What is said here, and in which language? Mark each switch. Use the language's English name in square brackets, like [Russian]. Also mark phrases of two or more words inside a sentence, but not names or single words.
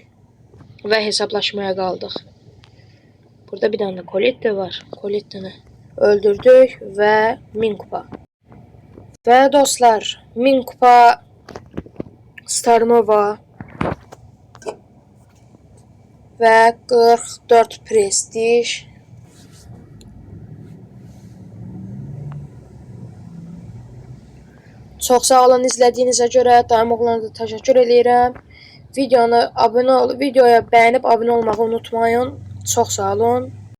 [Turkish] Ve hesaplaşmaya kaldık. Burada bir tane de Colette var. Colette'ni öldürdük ve 1000 kupa. Ve dostlar 1000 kupa Starnova ve 44 prestij. [Azerbaijani] Çox sağ olun izlədiyinizə görə. Daim oğlana da təşəkkür edirəm. Videoya bəyənib abunə olmağı unutmayın. Çox sağ olun.